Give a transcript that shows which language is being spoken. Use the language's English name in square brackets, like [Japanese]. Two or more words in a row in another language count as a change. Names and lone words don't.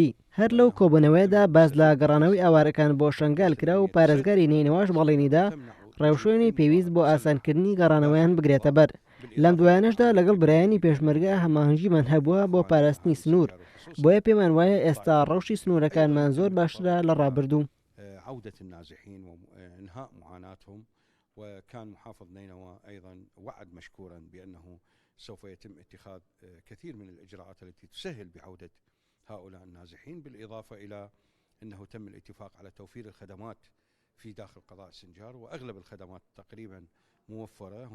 [Central Kurdish] هەر لەو کۆبوونەوەیەدا باز لە گەڕانەوەی ئاوارەکان بۆ شنگال کرا و پارێزگاری نینەوەش بەڵێنیدا ڕێوشوێنی پێویست بۆ ئاسانکردنی گەڕانەوەیان بگرێتە بەر. لەم دوایانەشدا لەگەڵ برایانی پێشمەرگە هەماهەنگیمان هەبووە بۆ پاراستنی سنوور. بۆیە پێمان وایە ئێستا ڕەوشی سنوورەکانمان زۆر باشترە لە ڕابردوو. [Arabic] عودة النازحين وإنهاء معاناتهم. وكان محافظ نينوى أيضا وعد مشكورا بأنه سوف يتم اتخاذ كثير من الإجراءات التي تسهل بعودة هؤلاء النازحين، بالإضافة إلى أنه تم الاتفاق على توفير الخدمات في داخل قضاء السنجار، وأغلب الخدمات تقريبا موفرة.